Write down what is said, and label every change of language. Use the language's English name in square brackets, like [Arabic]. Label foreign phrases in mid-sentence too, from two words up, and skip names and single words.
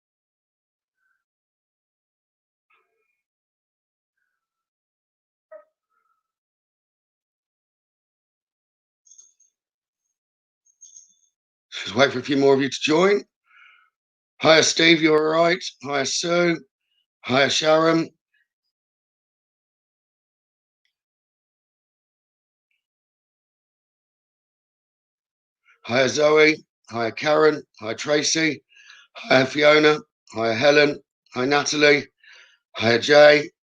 [English] Just wait for a few more of you to join. Hiya, Steve. You all right? Hiya, Sue. Hiya, Sharon. Hiya, Zoe. Hiya, Karen. Hiya, Tracy. Hiya, Fiona. Hiya, Helen. Hiya, Natalie. Hiya, Jay.